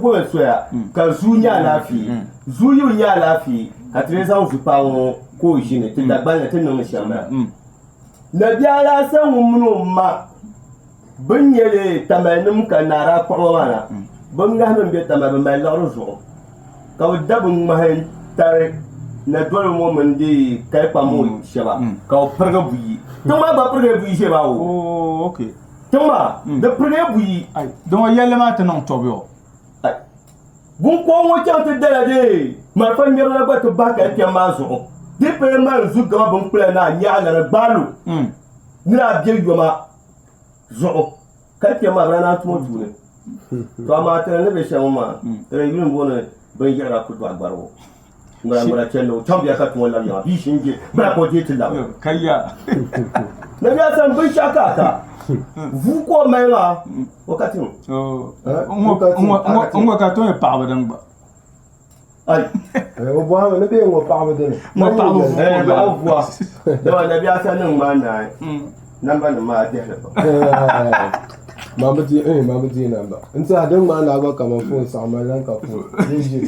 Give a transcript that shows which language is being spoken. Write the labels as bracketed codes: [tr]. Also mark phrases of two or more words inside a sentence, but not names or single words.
[dag] bome soya ka zuu nyɛ alaafee zuu yi nyɛ alaafee ka ti zaŋ zupaa ŋɔ ka o ʒini ti dagbalini ti niŋdi shɛm la nabihi alaasa ŋun mini o ma bin nyɛli tamalim ka naara kɔɣɔ maa na bin ŋahinim be tama bi mali liɣiri zuɣu ka bi da bin ŋmahi tari na doli ŋɔ mini de kalikpam ŋɔ shɛba ka o pirigi buyi tiŋ maa gba pirigi buyi ʒe maa o tiŋ maa di pirigi buyi don yɛlli maa ti niŋ tɔbi o bunkɔɔ ŋɔ chaŋ ti dala de marifa ŋmɛrila gba ti bahi kalikpɛm maa zuɣu di pɛli maa zu gama bin kpula na nyaɣala ni gbaalu ni a bɛ yɔma zuɣu kalikpɛm maa bira naa tuma tuuni to amaa tɛra ni bɛ shɛm maa tɛra yuli n bɔni bin yɛra ku dɔɣi gbarigu ŋmara chɛnni o chaŋ biya ka tuma lam yaŋa bii shin je bira ko je ti lam kaya na biya san bin shaka ka ta vuu ko mali maa wakati mu n ŋɔ ka tɔn ye paɣaba din gba o bɔhami ni bee ŋɔ paɣaba dini ŋɔ paɣaba vua dama na biya san niŋ maa naai namba nim maa dihili maami di namba n tiɛha din ŋmaa naagba kamani foon saɣama lan ka foon ʒi